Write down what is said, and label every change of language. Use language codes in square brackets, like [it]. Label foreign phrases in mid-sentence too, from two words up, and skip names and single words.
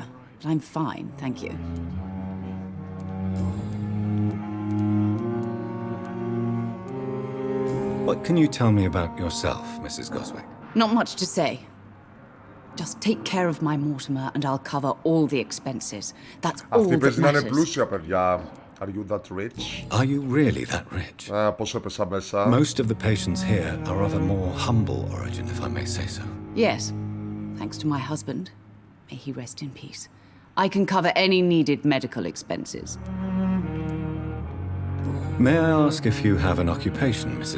[en] But I'm fine, thank you. What can you tell me about yourself, Mrs. Goswick? Not much to say. Just take care of my Mortimer and I'll cover all the expenses. That's all [el] Αυτή [en] that [el] παίζει να είναι [en] matters. [el] πλούσια, παιδιά. [en] Are you that rich? Are you really that rich? [el] Πώς έπεσα μέσα. [en] Most of the patients here are of a more humble origin, if I may say so. Yes, thanks to my husband. May he rest in peace. I can cover any needed medical expenses. May I ask if you have an occupation, Mrs.